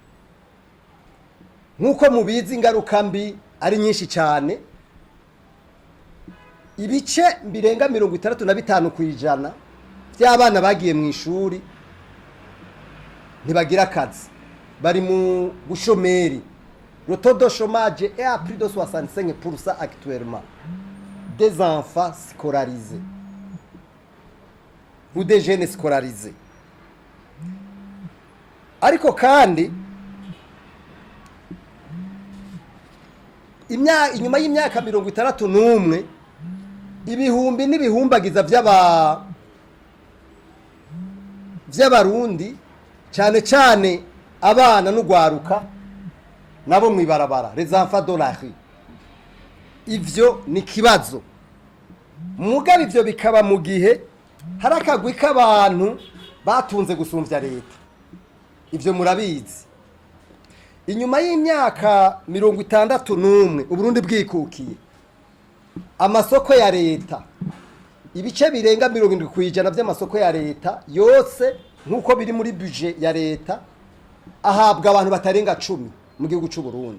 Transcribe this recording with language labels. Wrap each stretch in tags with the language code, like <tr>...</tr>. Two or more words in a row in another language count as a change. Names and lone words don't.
<rn>Nkuko mubizi ingaruka mbi ari nyinshi cyane, ibice birenga 65% by'abana bagiye mu ishuri ntibagira akazi, bari mu bushomeri.</rn> <fr>Le taux de chômage est à plus de 65% actuellement des enfants scolarisés ou des jeunes scolarisés.</fr> <rn>Ariko kandi inyuma y'imyaka 61 ibihumbi n'ibihumbagiza vy'abarundi cyane cyane abana n'ugwaruka nabo mwibarabara,</rn> <fr>les enfants de la rue.</fr> <rn>Ivyo ni kibazo. Mugabe ivyo bikaba mu gihe harakagwi k'abantu batunze gusumvya leta. Ivyo murabizi. Inyuma y'imyaka 61 Uburundi bwikukiye, amasoko ya leta ibice birenga 70% by'amasoko ya leta yose nk'uko biri muri budget ya leta ahabwa abantu batarenga 10 mu gihugu cy'u Burundi.</rn>